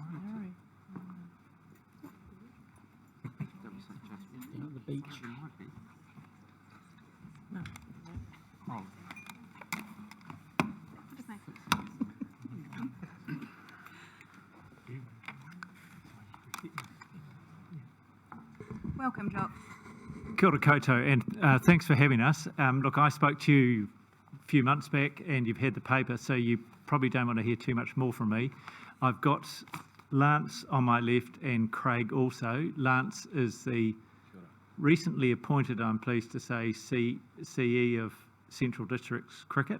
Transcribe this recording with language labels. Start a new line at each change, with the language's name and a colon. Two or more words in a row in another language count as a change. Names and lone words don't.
English: Down at the beach. Welcome, Jock.
Māori: Kia ora koutou,
English: and thanks for having us. Look, I spoke to you a few months back and you've had the paper, so you probably don't want to hear too much more from me. I've got Lance on my left and Craig also. Lance is the recently appointed, I'm pleased to say, CE of Central Districts Cricket.